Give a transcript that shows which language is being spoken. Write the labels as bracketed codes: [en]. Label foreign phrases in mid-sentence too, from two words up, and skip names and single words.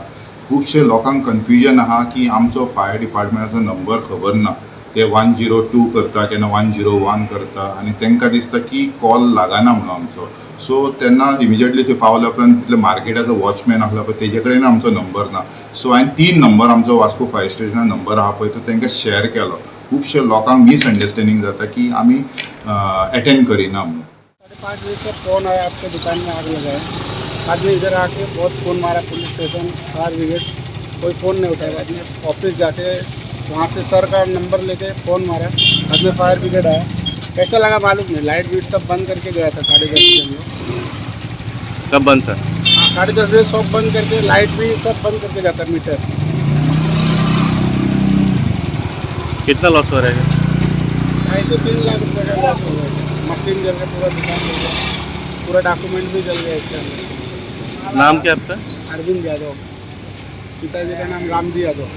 [kok] खुबशे लोकांक कन्फ्युजन आहा की आमचो [en] fire departmentacho [kok] नंबर खबर ना, ते 102 करता केन्ना 101 करता आनी तांकां दिसता की कॉल लागना म्हणून आमचो। सो तेन्ना इमिजिएटली थंय पावल्या उपरांत तितले मार्केटाचो वॉचमॅन आसलो पळय तेजे कडेन आमचो नंबर ना। सो हांवें 3 नंबर आमचो वास्को फायर स्टेशनार नंबर आहा पळय तो तांकां शेअर केलो। खूबशे लोकांक मिसअंडरस्टँडिंग जाता कि आमी अटेंड करिना म्हणून। [hi] 5:30 बजे से फोन आया आपके दुकान में आग लगा है। आदमी इधर आके बहुत फ़ोन मारा [en] police station fire brigade, [hi] कोई फ़ोन नहीं उठाया। बाद में ऑफिस जाके वहाँ से सर का नंबर लेके फ़ोन मारा, बाद में [en] fire brigade [hi] आया। कैसा लगा मालूम नहीं, लाइट बीट सब बंद करके गया था 10:30 बजे। कब बंद था? 10:30 बजे सब बंद करके, लाइट भी सब बंद करके जाता मीटर। कितना लॉस हो रहा है? 2.5 से 3 लाख रुपये का लॉस हो गया। मशीन जल गया, पूरा दुकान जल गया, पूरा डॉक्यूमेंट भी जल गया इसके अंदर। नाम क्या आपका? अरविंद यादव, पिताजी का नाम रामजी यादव।